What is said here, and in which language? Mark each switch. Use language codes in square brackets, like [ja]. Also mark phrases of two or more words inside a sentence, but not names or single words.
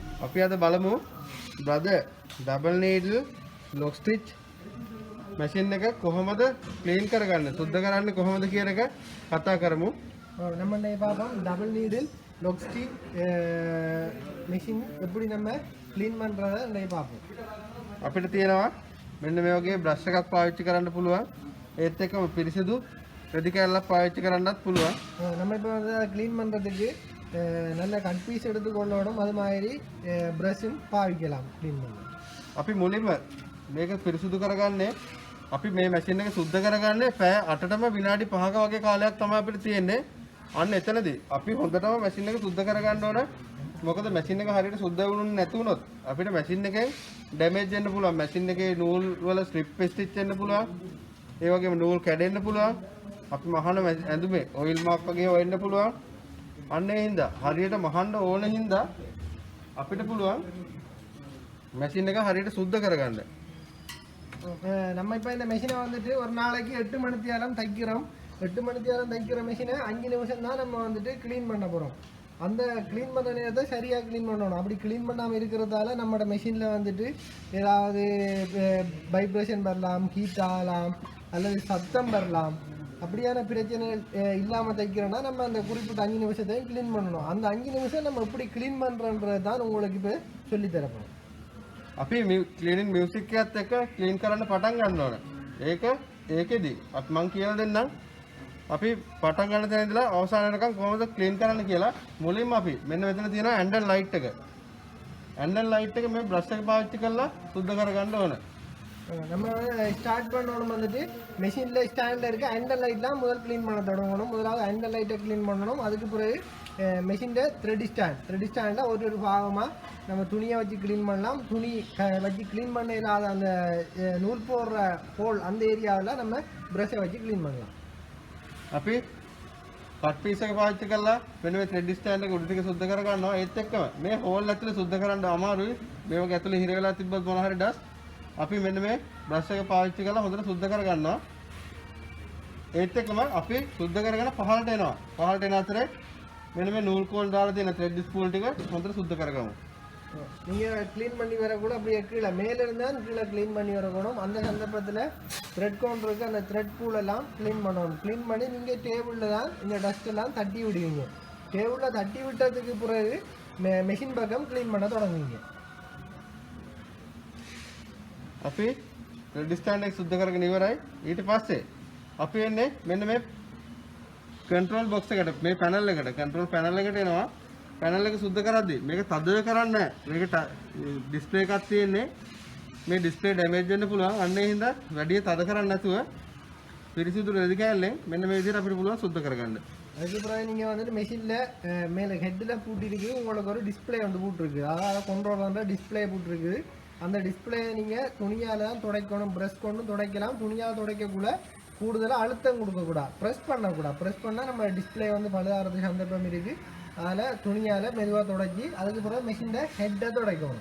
[si] අපි අද බලමු [en] brother double needle lock stitch machine [si] එක කොහොමද clean කරගන්නේ සුද්ධ කරන්නේ කොහොමද කියන එක කතා කරමු. [ta] நம்ம இன்னைக்கு பார்ப்போம் [en] double needle lock stitch machine [ta] எப்படி நம்ம க்ளீன் பண்ணுறதை இன்னைக்கு பார்ப்போம். [si] අපිට තියෙනවා මෙන්න මේ වගේ brush එකක් පාවිච්චි කරන්න පුළුවන්. ඒත් එක්කම පිරිසිදු රෙදි කැල්ලක් පාවිච්චි කරන්නත් පුළුවන්. [ta] நம்ம இப்போ வந்து க்ளீன் பண்ணுறதுக்கு நல்ல [en] cut piece [ta] எடுத்துக்கொள்ளணும். அது மாதிரி ப்ரஷும் பாவிக்கலாம் க்ளீன் பண்ண. [si] අපි මුලින්ම මේක පිරිසිදු කරගන්නේ අපි මේ මැෂින් එක සුද්ධ කරගන්නේ පැය 8ටම විනාඩි 5ක වගේ කාලයක් තමයි අපිට තියෙන්නේ. අන්න එතනදී අපි හොඳටම මැෂින් එක සුද්ධ කරගන්න ඕන. මොකද මැෂින් එක හරියට සුද්ධ වුණොත් නැති වුණොත් අපිට මැෂින් එකෙන් ඩැමේජ් වෙන්න පුළුවන්. මැෂින් එකේ නූල් වල [en] strip stitch [si] වෙන්න පුළුවන්. ඒ වගේම නූල් කැඩෙන්න පුළුවන්. අපි මහන ඇඳුමේ [en] oil mark [si] වගේ වෙන්න පුළුවන්. අන්න ඒ හින්දා හරියට මහන්න ඕන හින්දා අපිට පුළුවන් මැෂින් එක හරියට සුද්ධ කරගන්න. [ta] நம்ம இப்போ இந்த மெஷினை வந்துட்டு ஒரு நாளைக்கு 8 மணி நேரம் தைக்கிறோம். 8 மணி நேரம் தைக்கிற மெஷினை 5 நிமிஷம் தான் நம்ம வந்துட்டு க்ளீன் பண்ண போகிறோம். அந்த க்ளீன் பண்ண நேரத்தை சரியாக க்ளீன் பண்ணணும். அப்படி க்ளீன் பண்ணாமல் இருக்கிறதால நம்மளோட மெஷினில் வந்துட்டு ஏதாவது வைப்ரேஷன் வரலாம், ஹீட் ஆகலாம், அல்லது சத்தம் வரலாம். அப்படியான பிரச்சனை இல்லாமல் தைக்கிறோன்னா நம்ம அந்த குறிப்பிட்ட 5 நிமிஷத்தையும் க்ளீன் பண்ணணும். அந்த 5 நிமிஷம் நம்ம எப்படி க்ளீன் பண்ணுறன்றது தான் உங்களுக்கு இப்போ சொல்லித்தரப்போம். [si] අපි [en] cleaning music [si] එකත් එක්ක ක්ලීන් කරන්න පටන් ගන්න ඕන. ඒකෙදි අපි මං කියලා දෙන්නම්. අපි පටන් ගන්න තැන ඉඳලා අවසාන වෙනකම් කොහොමද ක්ලීන් කරන්න කියලා. මුලින්ම අපි මෙන්න මෙතන තියෙනවා [en] handle light [si] එක. [en] handle light [si] එක මේ බ්‍රෂ් එක පාවිච්චි කරලා සුද්ධ කරගන්න ඕන. [ta] நம்ம ஸ்டார்ட் பண்ணணும் வந்துட்டு மெஷினில் ஸ்டாண்டில் இருக்க [en] handle light [ta] முதல் க்ளீன் பண்ண தொடங்கணும். முதலாவது [en] handle light [ta] க்ளீன் பண்ணணும். அதுக்கு பிறகு மெஷினில் [en] thread stand [ta] ஒரு பாகமாக நம்ம துணியை வச்சு க்ளீன் பண்ணலாம். துணி வச்சு க்ளீன் பண்ண இல்லாத அந்த நூல் போடுற ஹோல் அந்த ஏரியாவில் நம்ம ப்ரஷ்ஷை வச்சு க்ளீன் பண்ணலாம். [si] අපි [en] cut piece [si] එක පාවිච්චි කරලා මෙන්න මේ [en] thread stand [si] එක උඩ ටික සුද්ධ කර ගන්නවා. ඒත් එක්කම මේ හෝල් ඇතුලේ සුද්ධ කරන්න අමාරුයි. මේ වගේ ඇතුලේ හිර වෙලා තිබ්බොත් මොන හරි ඩස්ට් අපි මෙන්න මේ බ්‍රෂ් එක පාවිච්චි කරලා හොඳට සුද්ධ කර ගන්නවා. ඒත් එක්කම අපි සුද්ධ කරගෙන පහළට එනවා. පහළට එන අතරේ මෙන්න මේ නූල් කෝල් දාලා තියෙන [en] thread spool [si] ටික හොඳට සුද්ධ කරගමු. [ta] நீங்கள் க்ளீன் பண்ணி வரக்கூட அப்படியே கீழே மேலிருந்தால் கீழே க்ளீன் பண்ணி வரக்கூடும். அந்த சந்தர்ப்பத்தில் [en] thread counter [ta] அந்த [en] thread pool [ta] க்ளீன் பண்ணணும். க்ளீன் பண்ணி நீங்கள் டேபிளில் தான் இந்த டஸ்ட்டெல்லாம் தட்டி விடுவீங்க. டேபிளில் தட்டி விட்டதுக்கு பிறகு மெஷின் பக்கம் க்ளீன் பண்ண தொடங்குவீங்க. [si] අපි [en] thread stand [si] එක සුද්ධ කරගෙන ඉවරයි. ඊට පස්සේ අපි එන්නේ මෙන්න මේ [en] control box [si] එකට මේ පැනල් එකට [en] control panel [si] එකට එනවා. පැනල් එක සුද්ධ කරද්දී මේක තද කරන්නේ නැහැ. මේක ඩිස්ප්ලේ එකක් තියෙන්නේ. මේ [en] display damage [si] වෙන්න පුළුවන්. අන්න ඒ හින්දා වැඩි තද කරන්නේ නැතුව පිරිසිදු රෙදි කෑල්ලෙන් මෙන්න මේ විදිහට අපිට පුළුවන් සුද්ධ කරගන්න. [ta] அதுக்கு பிறகு நீங்கள் வந்துட்டு மெஷினில் மேலே ஹெட்டில் பூட்டிருக்கு. உங்களுக்கு ஒரு டிஸ்பிளே வந்து போட்டிருக்கு. அதாவது கண்ட்ரோல் பண்ணுற டிஸ்பிளே போட்டிருக்கு. அந்த டிஸ்பிளே நீங்கள் துணியால் தான் துடைக்கணும். ப்ரெஷ் கொண்டு துடைக்கலாம். துணியால் துடைக்கக்கூட கூடுதலாக அழுத்தம் கொடுக்கக்கூடாது. ப்ரெஸ் பண்ணக்கூடாது. ப்ரெஸ் பண்ணால் நம்ம டிஸ்பிளே வந்து பழுதாகிறதுக்கு சந்தர்ப்பம் இருக்குது. அதில் துணியால் மெதுவாக துடைச்சி அதுக்கு பிறகு மெஷினில் ஹெட்டை துடைக்கணும்.